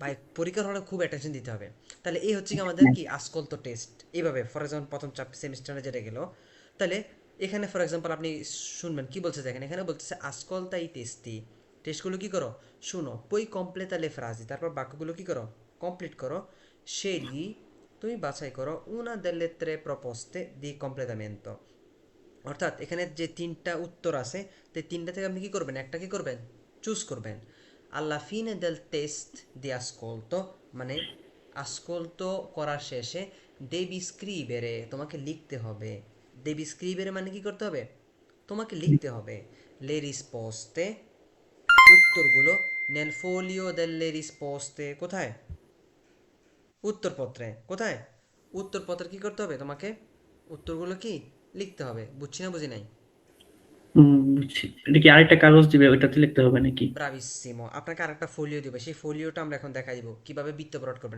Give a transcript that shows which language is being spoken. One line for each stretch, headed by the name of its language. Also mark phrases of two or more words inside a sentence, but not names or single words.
Bangla: ভাই, পরীক্ষার হলে খুব অ্যাটেনশন দিতে হবে। তাহলে এই হচ্ছে কি আমাদের কি আসকল্প টেস্ট। এইভাবে
English: for example
Bangla: প্রথম সেমিস্টারে যেটা গেল, তাহলে এখানে
English: for example
Bangla: আপনি শুনবেন কি বলছে, দেখেন এখানে বলতেছে
Italian: ascolta i testi.
Bangla: টেস্টগুলো কি করো, শুনো,
Italian: poi completa le frasi,
Bangla: তারপর বাক্যগুলো কি করো, কমপ্লিট করো। scegli, তুমি বাছাই করো,
Italian: una delle tre proposte di completamento।
Bangla: অর্থাৎ এখানে যে তিনটা উত্তর আছে, তো তিনটা থেকে আপনি কি করবেন, একটা কি করবেন, চুজ করবেন।
Italian: alla fine del test di ascolto,
Bangla: মানে ascolto করার শেষে
Italian: devi scrivere,
Bangla: তোমাকে লিখতে হবে।
Italian: devi scrivere
Bangla: মানে কি করতে হবে, তোমাকে লিখতে হবে।
Italian: le risposte, উত্তরগুলো, nel foglio delle risposte,
Bangla: কোথায়, উত্তরপত্রে। কোথায়, উত্তরপত্রে কি করতে হবে তোমাকে, উত্তরগুলো কি লিখতে হবে। বুঝছি না, বুঝি নাই? বুঝছি। এটা কি আরেকটা কাগজ দিবে, ওইটাতে লিখতে হবে নাকি? ব্রাভিসিমো। আপনাকে আরেকটা ফোলিও দিবে, সেই ফোলিওটা আমরা এখন দেখাই দিব কিভাবে বৃত্তপ্রট করবেন।